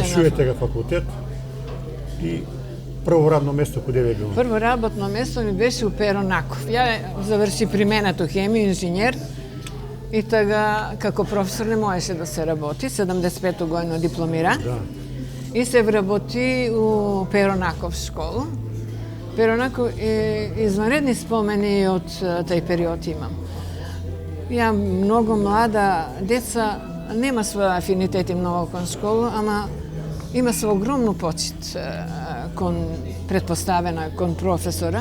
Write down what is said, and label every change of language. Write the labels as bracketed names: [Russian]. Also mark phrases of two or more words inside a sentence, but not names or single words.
[Macedonian] Завршувате га факултет и прво радно место куде ви било? прво работно место ми беше у Pero Nakov. Ја заврши применато хемија, инженер, и тога како професор не можеше да се работи, 75 година дипломира. Да. И се вработи у Pero Nakov школу. Перо онако изванредни спомени од тај период имам. Ја многу млада деца нема своје афинитети многу кон школу, ама има се огромну почет кон претпоставена, кон професора.